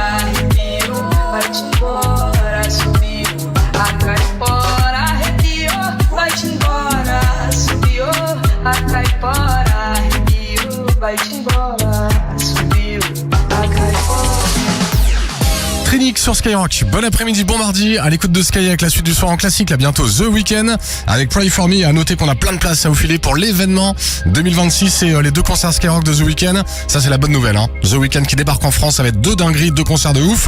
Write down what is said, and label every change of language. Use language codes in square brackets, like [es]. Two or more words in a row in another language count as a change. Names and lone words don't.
[pt] Arrepio, vai-te embora, subiu a caipora. Arrepio, vai-te embora, subiu a caipora. Arrepio, vai-te embora, subiu a caipora. [fr] Trinix sur Skyrock. Bon après-midi, bon mardi, à l'écoute de Sky avec la suite du soir en classique, là bientôt The Weeknd avec Pray For Me. À noter qu'on a plein de places à vous filer pour l'événement 2026 et les 2 concerts Skyrock de The Weeknd. Ça c'est la bonne nouvelle, hein. The Weeknd qui débarque en France avec 2 dingueries, 2 concerts de ouf.